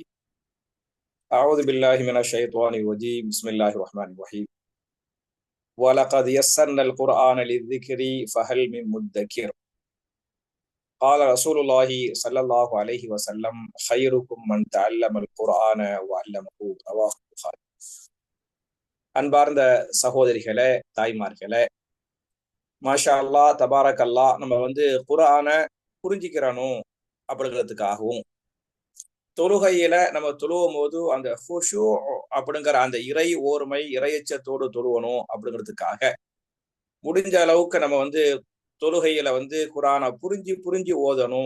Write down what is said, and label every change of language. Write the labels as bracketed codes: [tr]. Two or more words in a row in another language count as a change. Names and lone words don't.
[ar] أعوذ بالله من الشيطان الرجيم. بسم الله الرحمن الرحيم. وَلَقَدْ يَسَّرْنَا الْقُرْآنَ لِلذِّكْرِ فَهَلْ مِن مُّدَّكِرٍ. قال رسول الله صلى الله عليه وسلم خيركم من تعلم القرآن وعلمه. رواه البخاري. [ta] அன்பார்ந்த சகோதரிகளே, தாய்மார்களே, [ar] ما شاء الله, تبارك الله, [ta] நம்ம குர்ஆனை புரிஞ்சிக்கிறணும் அப்படிங்கிறதுக்காகவும், தொழுகையில நம்ம தொழுவும் போது அந்த ஹுஷூ அப்படிங்கிற அந்த இறை ஓர்மை, இறையச்சத்தோடு தொழுவணும் அப்படிங்கிறதுக்காக முடிஞ்ச அளவுக்கு நம்ம தொழுகையில குர்ஆனை புரிஞ்சு ஓதணும்.